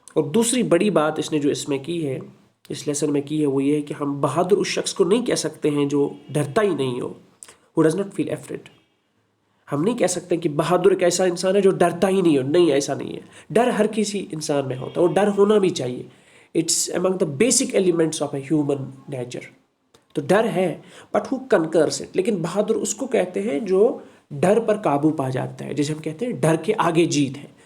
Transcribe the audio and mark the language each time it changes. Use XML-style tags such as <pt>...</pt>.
<ur>اور دوسری بڑی بات اس نے جو اس میں کی ہے، اس لیسن میں کی ہے، وہ یہ ہے کہ ہم بہادر اس شخص کو نہیں کہہ سکتے ہیں جو ڈرتا ہی نہیں ہو.</ur> <en>Who does not feel afraid.</en> <ur>ہم نہیں کہہ سکتے کہ بہادر ایک ایسا انسان ہے جو ڈرتا ہی نہیں ہو، نہیں، ایسا نہیں ہے. ڈر ہر کسی انسان میں ہوتا ہے اور ڈر ہونا بھی چاہیے.</ur> <en>It's among the basic elements of a human nature.</en> <ur>تو ڈر ہے</ur> <en>But who conquers it.</en> <ur>لیکن بہادر اس کو کہتے ہیں جو ڈر پر قابو پا جاتا ہے، جیسے ہم کہتے ہیں ڈر کے آگے جیت ہے.</ur>